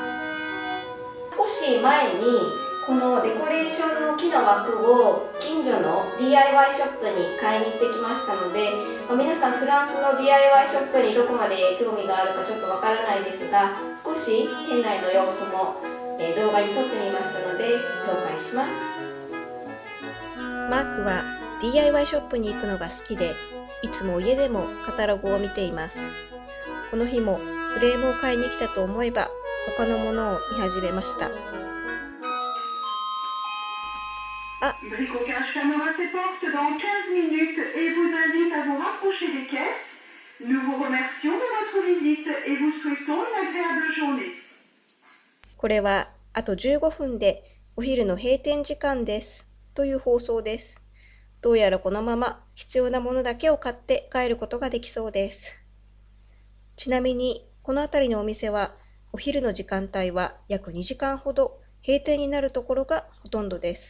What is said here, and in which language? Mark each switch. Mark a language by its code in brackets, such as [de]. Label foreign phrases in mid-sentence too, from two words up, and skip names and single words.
[ja] 少し前にこのデコレーションの木の枠を近所の DIY ショップに買いに行ってきましたので、皆さんフランスの DIY ショップにどこまで興味があるかちょっとわからないですが、少し店内の様子も動画に撮ってみましたので紹介します。マークは DIY ショップに行くのが好きで、いつも家でもカタログを見ています。この日もフレームを買いに来たと思えば他のものを見始めました。 [fr] Bricolage fermera ses portes dans 15 minutes et vous invite à vous rapprocher des caisses. Nous vous remercions de votre visite et vous souhaitons une agréable journée. [ja] これはあと15分でお昼の閉店時間ですという放送です。どうやらこのまま必要なものだけを買って帰ることができそうです。ちなみにこの辺りのお店はお昼の時間帯は約2時間ほど閉店になるところがほとんどです。